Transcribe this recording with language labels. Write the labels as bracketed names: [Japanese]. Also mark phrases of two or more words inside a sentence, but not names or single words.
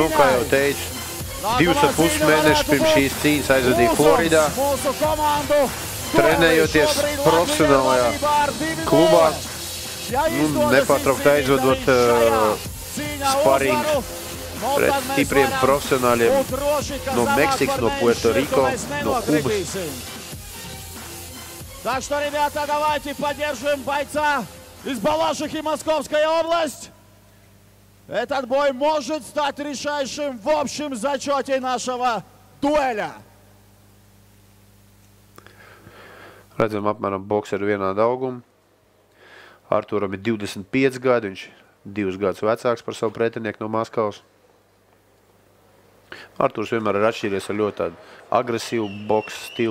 [Latvian] Kā jau teicu, 2,5 mēnešus pirms šīs cīņas aizvadīja Floridā, trenējoties profesionālajā klubā, nepārtraukt aizvadot sparingu pret stipriem profesionāļiem no Meksikas, no Puerto Rico, no Kubas. [Russian] Так что, ребята, давайте поддержим бойца из Балашихи, Московская область. Этот бой может стать решающим в общем зачете нашего дуэля. [Latvian] Redzam, apmēram bokseri vienāda auguma. Arturam ir 25 gadi, viņš 2 gadus vecāks par savu pretinieku no Maskavas. Arturs vienmēr ir atšķīries ar ļoti tādu agresīvu boksu stilu.